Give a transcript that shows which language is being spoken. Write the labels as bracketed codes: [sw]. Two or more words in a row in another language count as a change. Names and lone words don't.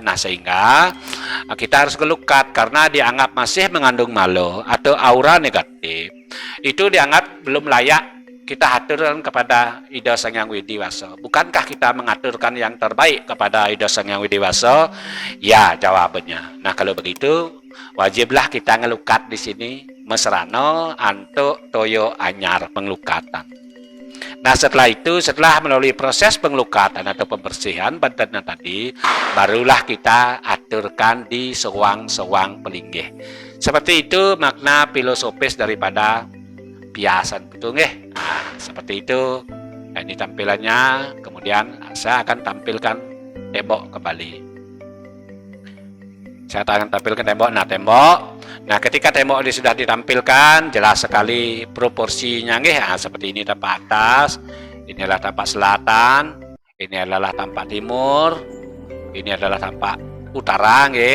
[id] Nah, sehingga kita harus ngelukat karena dianggap masih mengandung malo atau aura negatif. Itu dianggap belum layak kita aturkan kepada Ida Sang Hyang Widiwasa. Bukankah kita mengaturkan yang terbaik kepada Ida Sang Hyang Widiwasa? Ya, jawabannya. Nah, kalau begitu wajiblah kita ngelukat di sini [ban] mesrano antuk toyo anyar penglukatan. [id] Nah, setelah itu, setelah melalui proses pengelukatan atau pembersihan badannya tadi, barulah kita aturkan di sewang-sewang pelinggih. Seperti itu makna filosofis daripada biasan putu nggih. Nah, seperti itu. Nah, ini tampilannya. Kemudian saya akan tampilkan tembok kembali. Saya akan tampilkan tembok. Nah, tembok. Nah, ketika tembok ini sudah ditampilkan, jelas sekali proporsinya nggih. Nah, seperti ini tampak atas, ini adalah tampak selatan, ini adalah tampak timur, ini adalah tampak utara nggih.